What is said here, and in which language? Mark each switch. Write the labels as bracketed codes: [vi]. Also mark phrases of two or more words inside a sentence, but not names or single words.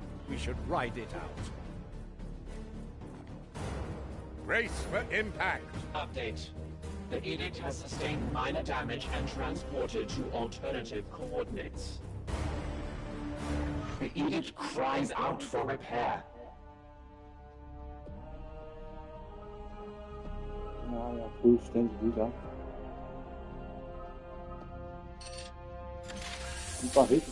[en] We should ride it out. Brace for impact! Update. The Edict has sustained minor damage and transported to alternative coordinates. The Edict cries out for repair. [da] Ja, ja, fuldstændig ligeglad. Det er bare vigtigt.